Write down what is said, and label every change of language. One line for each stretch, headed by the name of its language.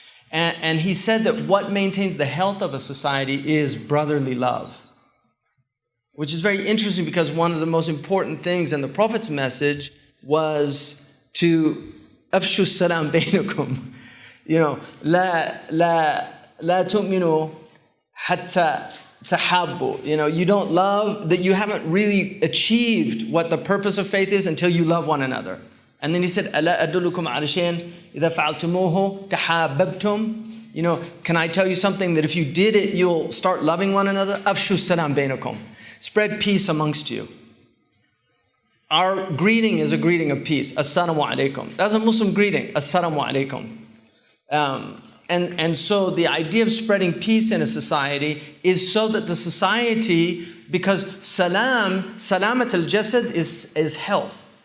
English: And he said that what maintains the health of a society is brotherly love, which is very interesting because one of the most important things in the Prophet's message was to
Arabic: afshu salam bainakum. La tu'minu hatta tahabbu.
English: You don't love, that you haven't really achieved what the purpose of faith is until you love one another. And then he said,
Arabic: أَلَا أَدُلُّكُمْ عَلَى شَيْءٍ إِذَا فَعَلْتُمُوهُ تَحَابَبْتُمْ.
English: Can I tell you something that if you did it, you'll start loving one another?
Arabic: أَفْشُوا السَّلَامَ بَيْنَكُمْ.
English: Spread peace amongst you. Our greeting is a greeting of peace. Assalamu alaikum. That's a Muslim greeting. Assalamu alaikum. And so the idea of spreading peace in a society is so that the society, because salamat al-jasad is health.